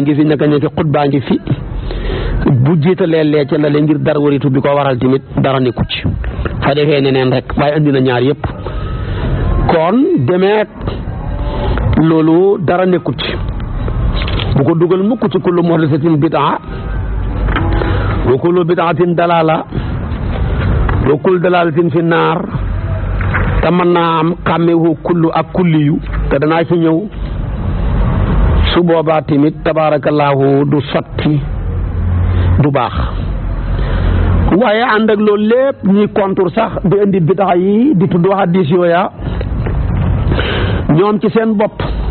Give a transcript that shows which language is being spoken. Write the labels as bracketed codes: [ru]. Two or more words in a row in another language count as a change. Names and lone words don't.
[wo] ngi fi naka ñëkk xutbaa ngi fi bu jiitalee lee ca la leen ngir dara waritu bi ko waral tamit dara nekku ci fa defee neneen rek waaye andi na ñaar yëpp kon demeet loolu dara nekku ci bu ko dugal mukk ci [ar] كل محدثة بدعة وكل بدعة ضلالة وكل ضلالة في النار [wo] te mën naa am xàmmewu kullu ak kulliyu te danaa ci ñëw su boobaa tamit tabaarakallaahu du sotti du baax waaye ànd ak loolu lépp ñuy contour sax di indi bid'a yi di tudd hadis yooya ñoom ci seen bopp